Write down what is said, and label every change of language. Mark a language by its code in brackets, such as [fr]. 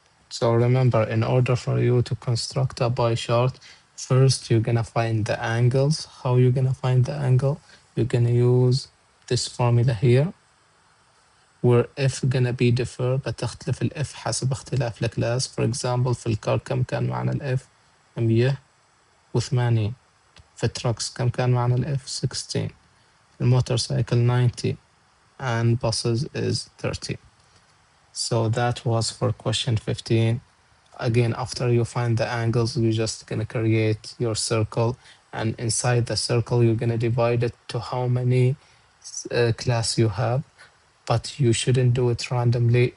[en] So remember, in order for you to construct a pie chart, first you're gonna find the angles. How you're gonna find the angle? You're gonna use this formula here, where f gonna be differ, [ar] بتختلف ال f حسب اختلاف الكلاس. [en] For example [ar] في الكار كم كان معنا ال f؟ 180. في التراكس كم كان معنا ال f؟ 16. في الموتورسايكل [en] 90, and buses is 30. So that was for question 15. Again, after you find the angles, you're just gonna create your circle, and inside the circle you're gonna divide it to how many class you have, but you shouldn't do it randomly.